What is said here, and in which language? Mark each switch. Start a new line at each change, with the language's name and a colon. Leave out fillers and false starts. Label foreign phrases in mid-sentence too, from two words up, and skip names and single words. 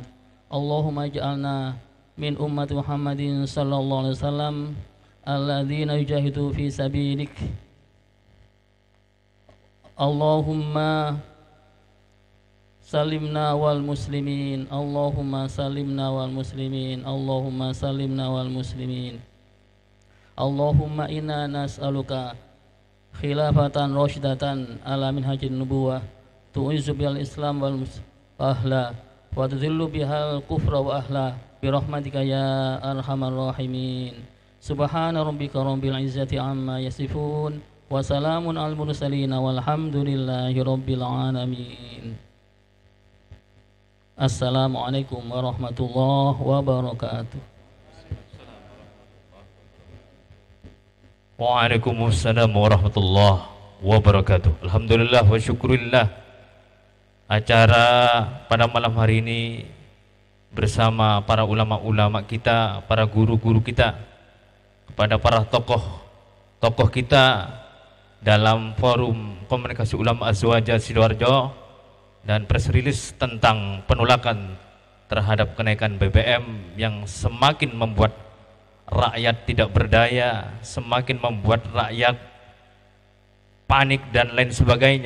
Arabic: اللهم اجعلنا من أمة محمد صلى الله عليه وسلم الذين يجاهدون في سبيلك. اللهم سلمنا والمسلمين. اللهم سلمنا والمسلمين. اللهم سلمنا والمسلمين. اللهم إنا نسألك خلافة راشدة على منهاج النبوة تعز بالإسلام وأهله وتذل بها الكفر وأهله برحمتك يا أرحم الراحمين. سبحان ربك رب العزة عما يصفون وسلام على المرسلين والحمد لله رب العالمين. السلام عليكم ورحمة الله وبركاته. وعليكم السلام ورحمة الله وبركاته. الحمد لله وشكرا لله.
Indonesian: Acara pada malam hari ini bersama para ulama-ulama kita, para guru-guru kita, kepada para tokoh kita dalam Forum Komunikasi Ulama Azwaja Sidoarjo, dan
English: press release
Indonesian: tentang penolakan terhadap kenaikan BBM yang semakin membuat rakyat tidak berdaya, semakin membuat rakyat panik dan lain sebagainya.